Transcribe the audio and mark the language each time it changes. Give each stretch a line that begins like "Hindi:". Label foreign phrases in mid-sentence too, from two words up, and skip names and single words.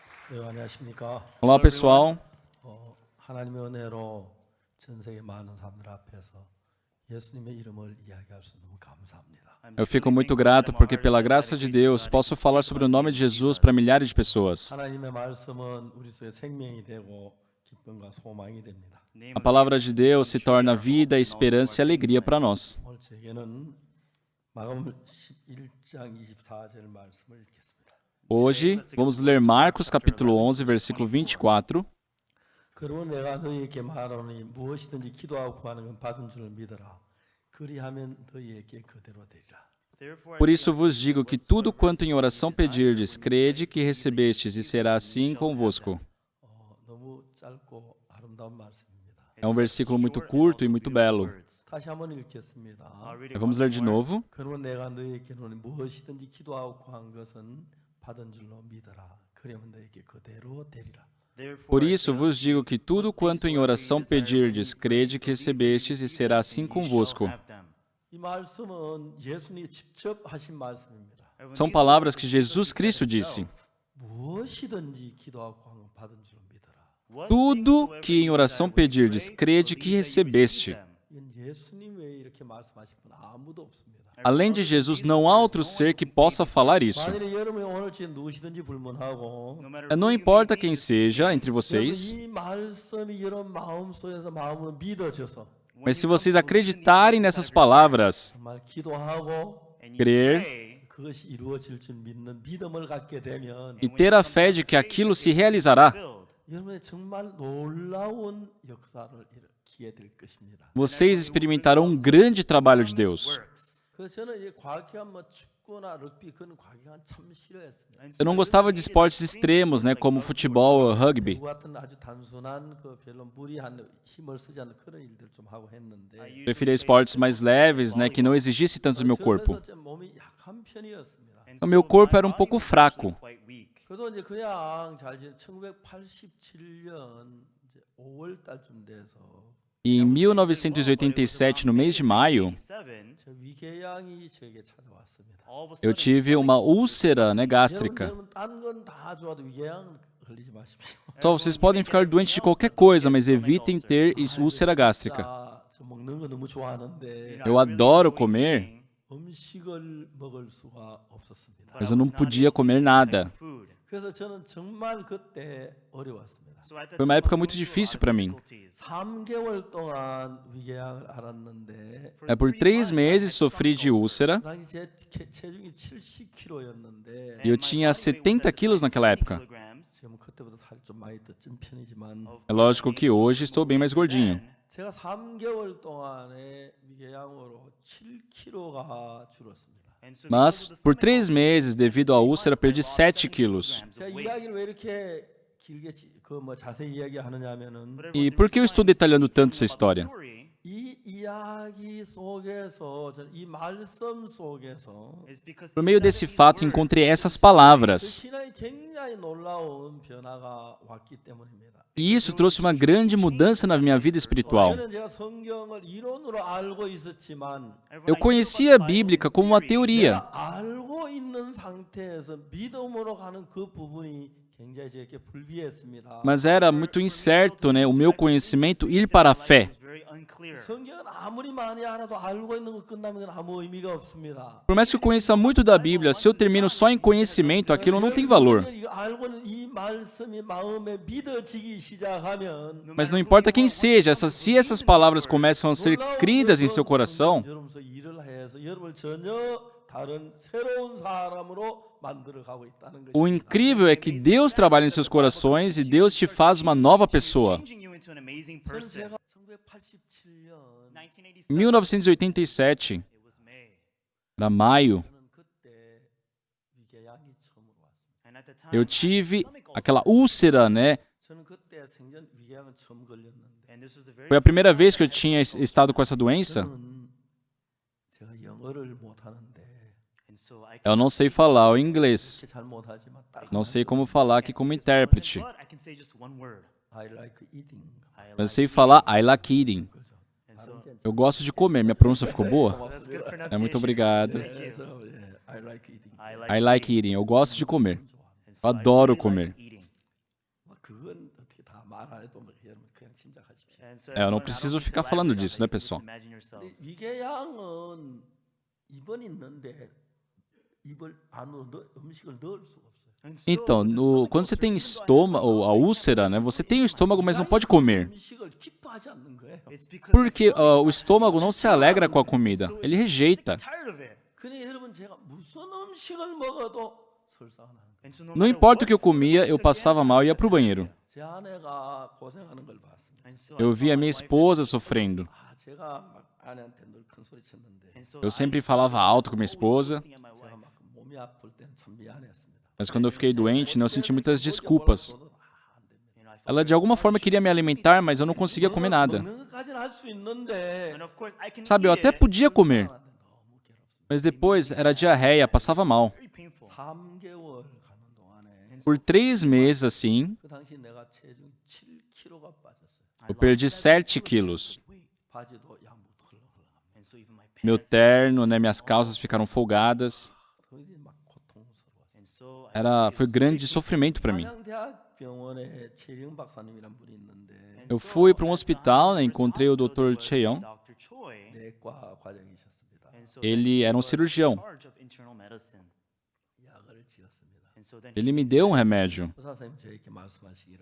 Korean: 네, 안녕하십니까.
Portuguese: Olá, pessoal.
Korean: 하나님의 은혜로 전 세계 많은 사람들 앞에서 예수님의 이름을 이야기할 수 너무 감사합니다.
Portuguese: Eu fico muito grato porque, pela graça de Deus, posso falar sobre o nome de Jesus para milhares de pessoas.
Korean: 하나님의 말씀은 우리 속에 생명이 되고 기쁨과 소망이 됩니다.
Portuguese: A palavra de Deus se torna vida, esperança e alegria para nós.
Korean: 오늘 제게는 마가복음 11장 24절 말씀을 읽겠습니다.
Portuguese: Hoje, vamos ler Marcos capítulo 11, versículo 24.
Korean: 그러므로 내가 너희에게 말하노니 무엇이든지 기도하고 구하는 건 받은 줄을 믿어라. 그리하면 너희에게 그대로 되리라.
Portuguese: Por isso vos digo que tudo quanto em oração pedirdes, crede que recebestes e será assim convosco.
Korean: 너무 짧고 아름다운 말씀입니다.
Portuguese: É um versículo muito curto e muito belo.
Korean: 다시 한번 읽겠습니다.
Portuguese: Vamos ler de novo.
Korean: 그러므로 내가 너희에게 무엇이든지 기도하고 구한 것은 받은 줄로 믿어라. 그러면 너희에게 그대로 되리라.
Portuguese: Por isso vos digo que tudo quanto em oração pedirdes, crede que recebestes e será assim convosco.
Korean: 이 말씀은 예수님이 직접 하신 말씀입니다.
Portuguese: São palavras que Jesus Cristo disse.
Korean: 무엇이든지 기도하고 구한 건 받은 줄로 믿어라.
Portuguese: Tudo que em oração pedirdes, crede que recebeste.
Korean: 이건 예수님 외에 이렇게 말씀하신 분 아무도 없습니다.
Portuguese: Além de Jesus, não há outro ser que possa falar isso.
Korean: 만일에 여러분이 오늘 지금 누구시든지 불문하고
Portuguese: Não importa quem seja entre vocês,
Korean: 이 말씀이 여러분 마음속에서 마음으로 믿어져서
Portuguese: mas se vocês acreditarem nessas palavras,
Korean: 정말 기도하고
Portuguese: crer
Korean: 그것이 이루어질 줄 믿는 믿음을 갖게 되면
Portuguese: e ter a fé de que aquilo se realizará,
Korean: 여러분의 정말 놀라운 역사를 기게 될 것입니다.
Portuguese: vocês experimentarão um grande trabalho de Deus.
Korean: 그래서 저는 이제 과학기관 축구나 럭비 그런 과학기관 참 싫어했습니다.
Portuguese: Eu não gostava de esportes extremos, né, como futebol ou rugby.
Korean: 그 같은 아주 단순한 그 별로 무리한 힘을 쓰지 않는 그런 일들 좀 하고 했는데
Portuguese: Preferia esportes mais leves, né, que não exigisse tanto do meu corpo.
Korean: 그래서 좀 몸이 약한 편이었습니다.
Portuguese: O meu corpo era um pouco fraco.
Korean: 그래도 이제 그냥 잘 1987년 5월 달쯤 돼서
Portuguese: E em 1987, no mês de maio,
Korean: 저 위궤양이 저에게 찾아왔습니다.
Portuguese: eu tive uma úlcera, né, gástrica.
Korean: 딴건 다 좋아도 위궤양 걸리지 마십시오.
Portuguese: Só vocês podem ficar doentes de qualquer coisa, mas evitem ter úlcera gástrica.
Korean: 저 먹는 거 너무 좋아하는데
Portuguese: Eu adoro comer,
Korean: 음식을 먹을 수가 없었습니다.
Portuguese: mas eu não podia comer nada.
Korean: 그래서 저는 정말 그때 어려웠습니다.
Portuguese: Foi uma época muito difícil para mim.
Korean: 3개월 동안 위궤양을 앓았는데
Portuguese: Por 3 meses sofri de úlcera
Korean: 당시 제 체중이 70kg였는데
Portuguese: e eu tinha 70 quilos naquela época.
Korean: 지금 그때보다 살이 좀 많이 더 찐 편이지만
Portuguese: É lógico que hoje estou bem mais gordinho.
Korean: 제가 3개월 동안에 위궤양으로 7kg가 줄었습니다.
Portuguese: Mas por 3 meses, devido à úlcera, perdi 7 quilos.
Korean: 제가 이야기를 왜 이렇게 길게 자세히 이야기하느냐면은
Portuguese: E por que eu estou detalhando tanto essa história?
Korean: 이 이야기 속에서 이 말씀 속에서
Portuguese: Por meio desse fato, encontrei essas palavras.
Korean: 신앙이 굉장히 놀라운 변화가 왔기 때문입니다.
Portuguese: E isso trouxe uma grande mudança na minha vida espiritual.
Korean: 저는 제가 성경을 이론으로 알고 있었지만
Portuguese: Eu conhecia a Bíblia como uma teoria,
Korean: 알고 있는 상태에서 믿음으로 가는 그 부분이 굉장히 제게 불비했습니다.
Portuguese: mas era muito incerto, né, o meu conhecimento ir para a fé.
Korean: 성경은 아무리 많이 알아도 알고 있는 거 끝나면 아무 의미가 없습니다.
Portuguese: Por mais que eu conheça muito da Bíblia, se eu termino só em conhecimento, aquilo não tem valor.
Korean: 알고 있는 이 말씀이 마음에 믿어지기 시작하면
Portuguese: Mas não importa quem seja, se essas palavras começam a ser cridas em seu coração,
Korean: 여러분서 일을 해서 여러분을 전혀 다른 새로운 사람으로 만들어 가고 있다는 것입니다.
Portuguese: o incrível é que Deus trabalha em seus corações e Deus te faz uma nova pessoa.
Korean: 저는 제가 1987년
Portuguese: Em 1987, era maio,
Korean: 저는 그때 위궤양이 처음으로 왔습니다.
Portuguese: eu tive aquela úlcera, né?
Korean: 저는 그때 생전 위궤양은 처음 걸렸는데
Portuguese: Foi a primeira vez que eu tinha estado com essa doença.
Korean: 저는 제가 영어를 못 하는데
Portuguese: Eu não sei falar o inglês.
Korean: 잘 못하지만 딱
Portuguese: Não sei como falar aqui como intérprete.
English: I like eating.
Portuguese: Mas sei falar
English: I like eating.
Portuguese: Eu gosto de comer. Minha pronúncia ficou boa? É, muito obrigado.
English: I like eating. I like eating.
Portuguese: Eu gosto de comer. Eu adoro comer. Eu não preciso ficar falando disso, né, pessoal?
Korean: 위궤양은 입은 있는데 입을 안으로 음식을 넣을 수가 없어요.
Portuguese: Então, quando você tem estômago, ou a úlcera, né? Você tem o estômago, mas não pode comer.
Korean: 음식을 기뻐하지 않는 거예요.
Portuguese: Porque o estômago não se alegra com a comida. Ele rejeita.
Korean: 그러니 여러분 제가 무슨 음식을 먹어도 설사가 나는 거예요.
Portuguese: Não importa o que eu comia, eu passava mal e ia pro banheiro.
Korean: 제 아내가 고생하는 걸 봤습니다.
Portuguese: Eu via minha esposa sofrendo.
Korean: 제가 막 아내한테 늘 큰 소리 쳤는데
Portuguese: Eu sempre falava alto com minha esposa,
Korean: 제가 막 몸이 아플 때는 참 mi안했습니다.
Portuguese: mas quando eu fiquei doente, eu senti muitas desculpas. Ela de alguma forma queria me alimentar, mas eu não conseguia comer nada.
Korean: 먹는 것까지는 할 수 있는데
Portuguese: Sabe, eu até podia comer, mas depois era diarreia, passava mal.
Korean: 3개월 가는 동안에
Portuguese: Por 3 meses assim,
Korean: 그 당시 내가 체중이 7kg가 빠졌어요.
Portuguese: eu perdi 7 quilos.
Korean: 바지도 양복도 헐렁헐렁.
Portuguese: Meu terno, né, minhas calças ficaram folgadas.
Korean: 굉장히 막 고통스러웠어요.
Portuguese: Foi grande sofrimento para mim.
Korean: 한양대학병원에 최영 박사님이란 분이 있는데
Portuguese: Eu fui para um hospital, né, encontrei o Dr. Cheong.
Korean: 내과 과장이셨습니다.
Portuguese: Ele era um cirurgião.
Korean: 약을 지었습니다.
Portuguese: Ele me deu um remédio.
Korean: 의사선생님 저에게 말씀하시기를